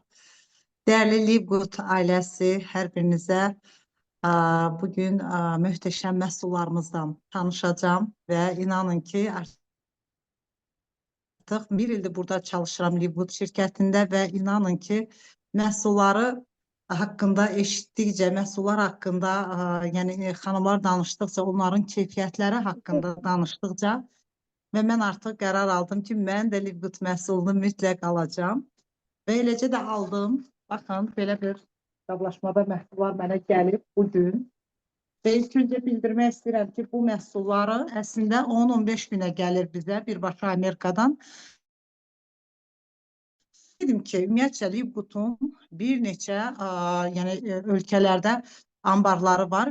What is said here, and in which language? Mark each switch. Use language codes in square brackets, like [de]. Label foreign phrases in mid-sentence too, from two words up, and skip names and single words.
[tr] Değerli Livgood ailesi her birinize bugün muhteşem [az] məhsullarımızdan tanışacağım [tr] ve inanın ki artık bir ildir burada çalışıram Livgood şirketinde ve inanın ki məhsulları hakkında eşitdikcə, məhsullar hakkında yani hanımlar danışdıkça, onların keyfiyyətləri hakkında danışdıkça ve ben artık karar aldım ki ben de Livgood məhsulunu mütləq alacağım. [az] Və eləcə də aldım. Baxın, belə bir qablaşmada məhsullar mənə gəlib bugün. Və ilk öncə bildirmək istəyirəm ki, bu məhsulları əslində 10-15 günə gəlir bizə birbaşa Amerikadan. Dedim ki, ümumiyyətlə Livgoodun bir neçə yəni ölkələrdə ambarları var.